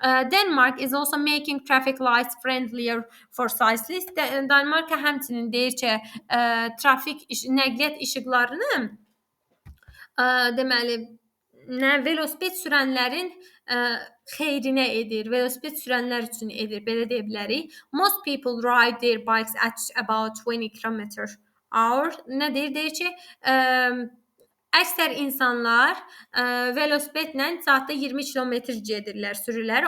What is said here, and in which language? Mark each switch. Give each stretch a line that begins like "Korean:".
English: Denmark is also making traffic lights friendlier for cyclists.
Azerbaijani: Danimarka həmçinin deyir ki, trafik nəqliyyat işıqlarını deməli velosiped sürənlərin xeyrinə edir, velosiped sürənlər üçün edir, belə deyə bilərik.
English: Most people ride their bikes at about 20 km/h.
Azerbaijani: Nə deyir? Deyir ki, əksər insanlar velosipedlə saatda 20 kilometr gedirlər, sürürlər.